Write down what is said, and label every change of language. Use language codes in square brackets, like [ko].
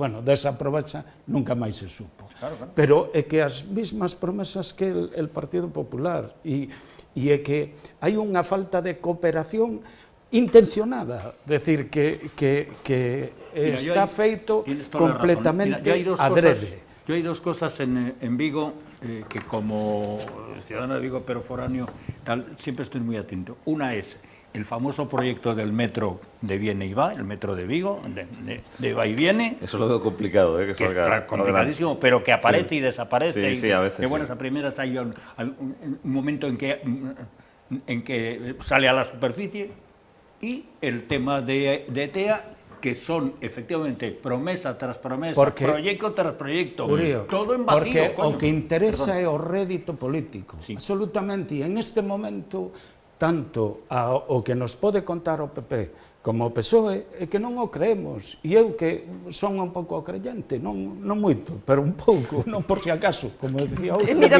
[gl] Bueno, desa provecha nunca máis se supo. Pero é que as mismas promesas que el Partido Popular, e é que hai unha falta de cooperación intencionada, decir, que está feito completamente adrede. [es] Yo hay dos cosas en Vigo que como ciudadano de Vigo pero foráneo siempre estoy muy atento. Una es el famoso proyecto del metro de Viene y Va, el metro de Vigo, de va y viene. Eso lo veo complicado, que es complicadísimo, pero que aparece y desaparece. Sí, a veces. Que buenas a primeras hay un momento en que sale a la superficie, y el tema de ITEA, que son efectivamente promesa tras promesa, proyecto tras proyecto, todo en vacío. [gl] Porque o que interesa é o rédito político, absolutamente, e en este momento, tanto o que nos pode contar o PP como o PSOE, é que non o creemos, e eu que son un pouco creyente, non moito, pero un pouco, non por si acaso, como decía outro,